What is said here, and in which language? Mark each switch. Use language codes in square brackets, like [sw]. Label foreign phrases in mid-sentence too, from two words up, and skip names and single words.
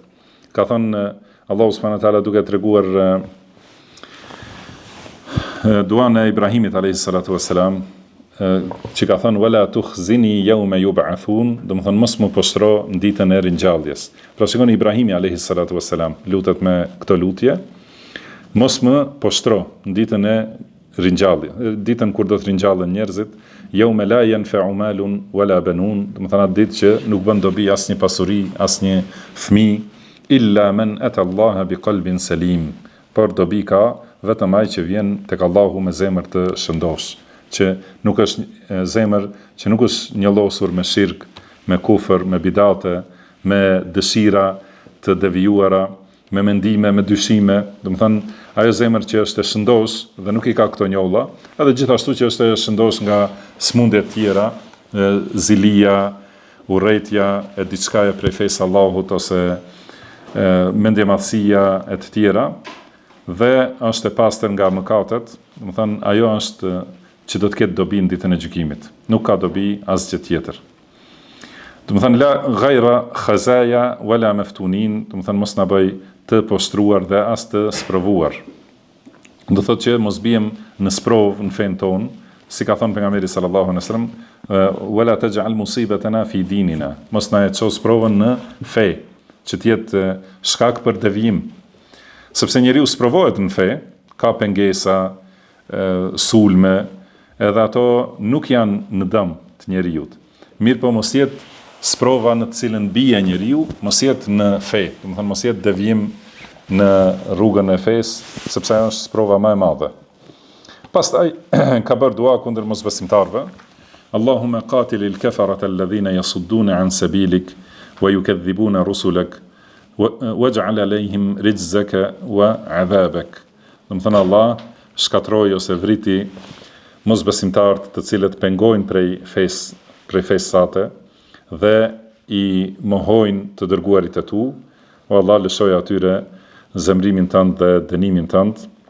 [sq] Ka thënë Allahu subhanahu wa taala duke treguar duan e Ibrahimit [ar] عليه الصلاة والسلام, [sq] që ka thënë [ar] ولا تخزني يوم يبعثون, [sq] do të thonë mos më poshtro në ditën e ringjalljes. Pra shikoni Ibrahimi [ar] عليه الصلاة والسلام [sq] lutet me këtë lutje, mos më poshtro në ditën e ringjalljes, ditën kur do të ringjallen njerëzit, [ar] يوم لا ينفع مال ولا بنون, [sq] do të thonë atë ditë që nuk bën dobi asnjë pasuri, asnjë fëmijë, [ar] إلا من أتى الله بقلب سليم, [sq] por dobi ka vetëm ai që vjen tek Allahu me zemër të shëndosh, që nuk është zemër që nuk është njëllosur me shirk, me kufër, me bidate, me dëshira të devijuara, me mendime, me dyshime. Do të thënë, ajo zemër që është e shëndosh dhe nuk I ka këto njolla, edhe gjithashtu që është e shëndosh nga smundje të tjera, zilia, urrejtja e diçkaje prej fesë Allahut ose mendjemadhësia e të tjera, dhe është e pastër nga mëkatet. Do të thënë, ajo është që do të ketë dobi në ditën e gjykimit. Nuk ka dobi asgjë tjetër. Do të thënë [ar] لا غير خزايا ولا مفتونين, [sq] do të thënë mos na bëj të poshtruar dhe as të sprovuar. Do thotë që mos bijem në sprovë në fen ton, si ka thënë pejgamberi [ar] صلى الله عليه وسلم, ولا تجعل مصيبتنا في ديننا. [sq] Mos na e ços provën në fe, që të jetë shkak për devijim. Sepse njeriu sprovohet në fe, ka pengesa, sulme, edhe ato nuk janë në dëm të njeriu. Mirë po mos jetë sprova në të cilën bie njeriu, mos jetë në fe, do të thonë mos jetë devijim në rrugën e fesë, sepse ajo është sprova më e madhe. Pastaj ka bërë dua kundër mosbesimtarëve. [ar] اللهم قاتل الكفرة الذين يصدون عن سبيلك ويكذبون رسلك واجعل عليهم رجزك وعذابك. [sq] Do të thënë Allah shkatroi ose vriti mosbesimtarët të cilët pengojnë prej fesë sate dhe i mohojnë të dërguarit e tu, o Allah lëshoj atyre zemrimin tënd dhe dënimin tënd.